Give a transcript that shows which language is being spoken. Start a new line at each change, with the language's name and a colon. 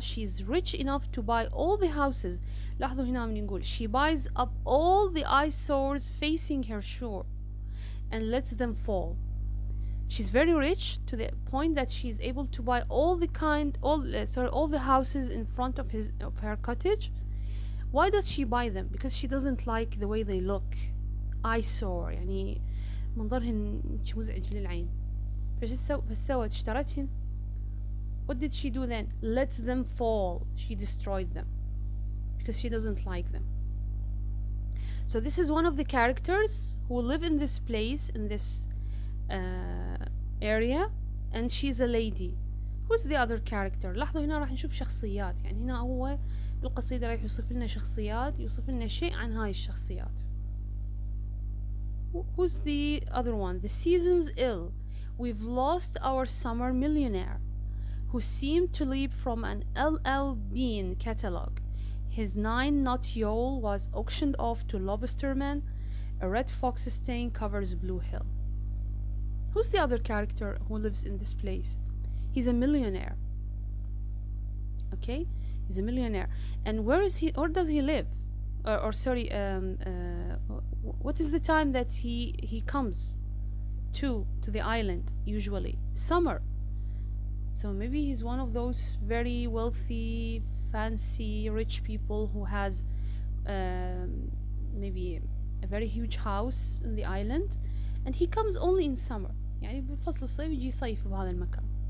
English: She's rich enough to buy all the houses.
Arabic: لاحظوا هنا من نقول
English: she buys up all the eyesores facing her shore and lets them fall. She's very rich to the point that she's able to buy all the houses in front of her cottage. Why does she buy them? Because she doesn't like the way they look.
Arabic: Eyesore يعني منظرهن مزعج للعين. فش سوت؟ اشترتهن
English: What did she do then? Let them fall. She destroyed them because she doesn't like them. So this is one of the characters who live in this place, in this area, and she's a lady. Who's the other character?
Arabic: لاحظوا هنا راح نشوف شخصيات، يعني هنا هو بالقصيدة راح يوصف لنا شخصيات، يوصف لنا شيء عن هاي الشخصيات.
English: Who's the other one? The season's ill. We've lost our summer millionaire, who seemed to leap from an LL Bean catalog. His 9-knot yawl was auctioned off to lobstermen. A red fox stain covers Blue Hill. Who's the other character who lives in this place? He's a millionaire. Okay, he's a millionaire. And where is he? Or does he live? What is the time that he comes to the island? Usually summer. So maybe he's one of those very wealthy, fancy, rich people who has maybe a very huge house in the island, and he comes only in summer.
Arabic: يعني بفصل الصيف يجي يصيف بهذا المكان.